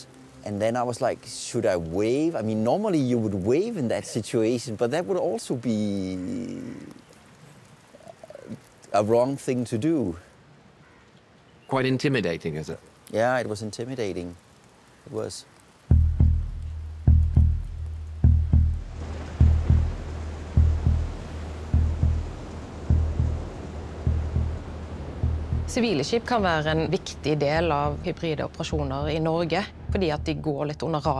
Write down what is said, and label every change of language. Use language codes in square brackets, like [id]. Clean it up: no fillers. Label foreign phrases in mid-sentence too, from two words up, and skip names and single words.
[en] And then I was like, should I wave? I mean, normally you would wave in that situation, but that would also be a wrong thing to do. Quite intimidating, is it? Yeah, it was intimidating. It was. [no] Sivile skip kan være en viktig del av hybride operasjoner i Norge, fordi at de går litt under radaren.